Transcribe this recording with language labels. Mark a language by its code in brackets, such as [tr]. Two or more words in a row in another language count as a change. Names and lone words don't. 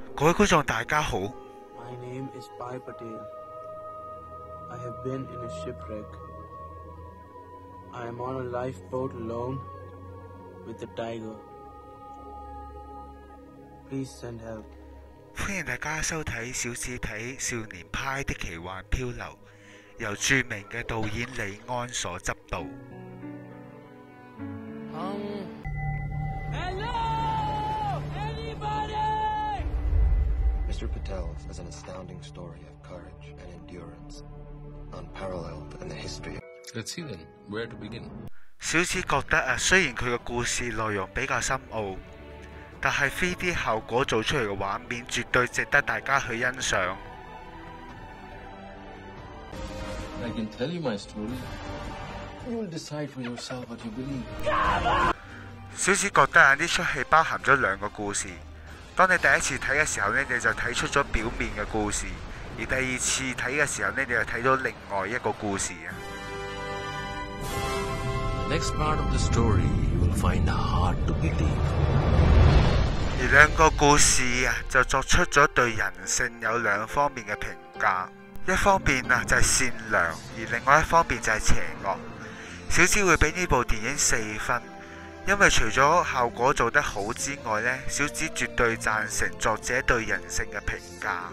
[yue] 各位觀眾大家好。 [en] My name is Pai Patel. I have been in a shipwreck. I am on a lifeboat alone with the tiger. Please send help. [yue] 歡迎大家收睇小紙皮少年派的奇幻漂流，由著名嘅導演李安所執導。 [en] Hello! Anybody? Mr. Patel's is an astounding story of courage and endurance, unparalleled in the history. Let's see then, where to begin? [yue] 小紙覺得雖然佢嘅故事內容比較深奧，但係 3D 效果做出嚟嘅畫面絕對值得大家去欣賞。 [en] I can tell you my story. You will decide for yourself what you believe. [yue] 小紙覺得呢出戲包含咗兩個故事。當你第一次睇嘅時候呢，你就睇出咗表面嘅故事；而第二次睇嘅時候呢，你就睇到另外一個故事。 [en] Next part of the story you will find hard to believe. [yue] 而兩個故事就作出咗對人性有兩方面嘅評價，一方面就係善良，而另外一方面就係邪惡。小紙會俾呢部電影4分，因為除咗效果做得好之外呢，小紙絕對贊成作者對人性嘅評價。